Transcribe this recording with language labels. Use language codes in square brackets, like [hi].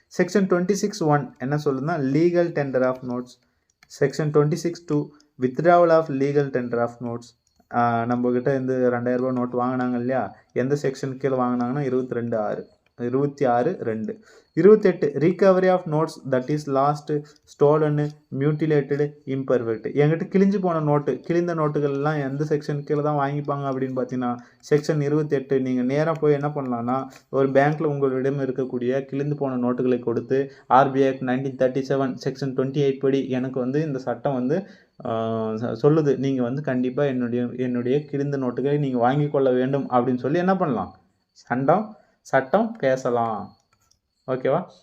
[ta] Section 26(1) என்ன சொல்லுதுன்னா, [en] Legal tender of notes. Section 26(2) withdrawal of legal tender of notes. [ta] நம்மக்கிட்ட இந்த 2000 ரூபா நோட் வாங்கினாங்க இல்லையா, எந்த செக்ஷன் கீழே வாங்கினாங்கன்னா 22(6). 26/2. [en] 28 recovery of notes that is lost, stolen, mutilated, imperfect. [ta] என்கிட்ட கிழிஞ்சு போன நோட்டு, கிழிந்த நோட்டுகள்லாம் எந்த செக்ஷன் கீழே தான் வாங்கிப்பாங்க அப்படின்னு பார்த்தீங்கன்னா செக்ஷன் 28. நீங்கள் நேராக போய் என்ன பண்ணலான்னா ஒரு பேங்க்கில் உங்களிடம் இருக்கக்கூடிய கிழிந்து போன நோட்டுகளை கொடுத்து RBI Act 1937 செக்ஷன் 28 படி எனக்கு வந்து இந்த சட்டம் வந்து சொல்லுது, நீங்கள் வந்து கண்டிப்பாக என்னுடைய கிழிந்த நோட்டுகளை நீங்கள் வாங்கி கொள்ள வேண்டும் அப்படின்னு சொல்லி என்ன பண்ணலாம், சட்டம் பேசலாம். ஓகேவா?